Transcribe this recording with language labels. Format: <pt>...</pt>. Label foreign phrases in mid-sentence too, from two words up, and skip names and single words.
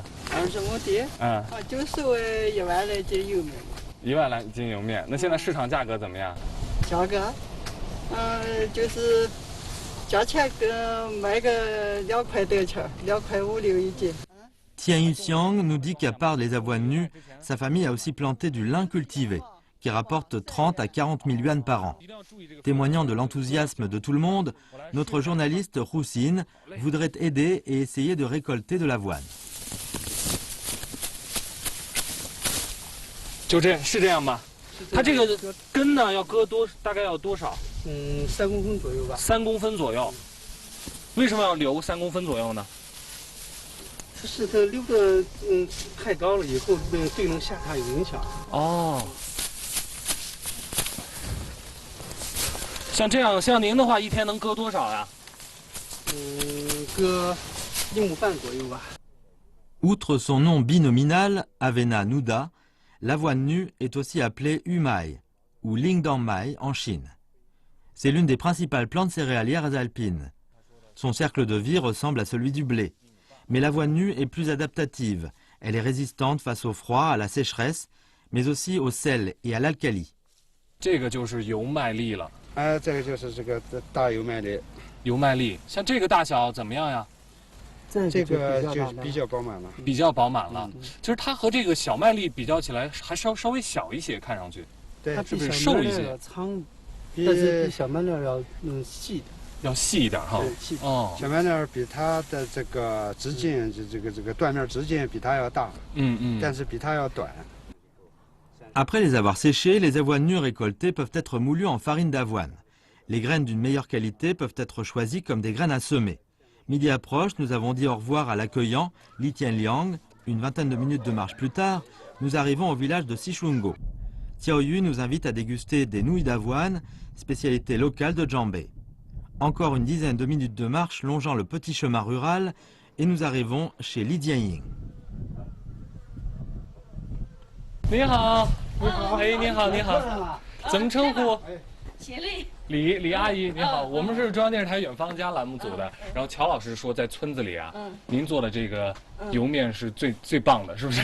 <zh>20 亩地，就收1万来斤油面。 1万来斤油面，那现在市场价格怎么样？价格，就是价钱跟卖个2块多钱，2块5、6一斤。</zh> <fr>Tian Yuxiang nous dit qu'à part les avoines nues, sa famille a aussi planté du lin cultivé, qui rapporte 30 à 40 000 yuan par an. Témoignant de l'enthousiasme de tout le monde, notre journaliste Roussine voudrait aider et essayer de récolter de l'avoine.</fr> <zh>就这是这样吧？它这个根呢要割大概要多少？3公分左右吧。 3公分左右。为什么要留3公分左右呢？是它留的太高了，以后对能下它有影响。哦，像这样，像您的话，一天能割多少呀？割1亩半左右吧。</zh> <fr>Outre son nom binominal, Avena nuda, l'avoine nue est aussi appelée Yumai ou Lingdanmai en Chine. C'est l'une des principales plantes céréalières alpines. Son cercle de vie ressemble à celui du blé. Mais l'avoine nue est plus adaptative. Elle est résistante face au froid, à la sécheresse, mais aussi au sel et à l'alcali.</fr> <zh>这个就是油麦粒了。这个就是这个大油麦粒。油麦粒，像这个大小怎么样呀？这个就比较饱满了。比较饱满了。其实它和这个小麦粒比较起来，还稍微小一些，看上去。对，是不是瘦一些？长，但是比小麦粒要细。要细一点哈，哦，小麦粒比它的这个直径，这个断面直径比它要大，但是比它要短。</zh> <fr>Après les avoir séchées, les avoines nues récoltées peuvent être moulues en farine d'avoine. Les graines d'une meilleure qualité peuvent être choisies comme des graines à semer. Midi approche, nous avons dit au revoir à l'accueillant Li Tianliang. Une vingtaine de minutes de marche plus tard, nous arrivons au village de Sichungo. Xiao Yu nous invite à déguster des nouilles d'avoine, spécialité locale de Jambé. Encore une dizaine de minutes de marche longeant le petit chemin rural et nous arrivons chez Li Jianying.</fr> <zh>你好，你好，哎，你好，你好，怎么称呼？协力。李阿姨，你好，我们是中央电视台远方家栏目组的。然后乔老师说，在村子里啊，您做的这个油面是最棒的，是不是？</zh>